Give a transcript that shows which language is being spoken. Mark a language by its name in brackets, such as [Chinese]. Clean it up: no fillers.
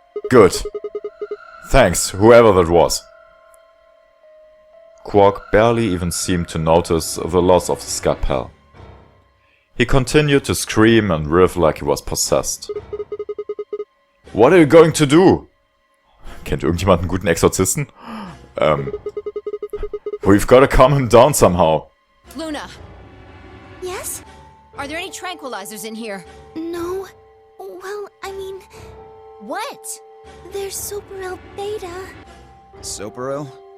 [English] Good. Thanks, whoever that was. Quark barely even seemed to notice the loss of the scalpel. He continued to scream and riff like he was possessed. What are you going to do? [German] Kennt irgendjemand einen guten Exorzisten? [English] We've gotta calm him down somehow. Luna, Yes? are there any tranquilizers in here? No. Well, I mean, What? there's Superil Beta. Soperil?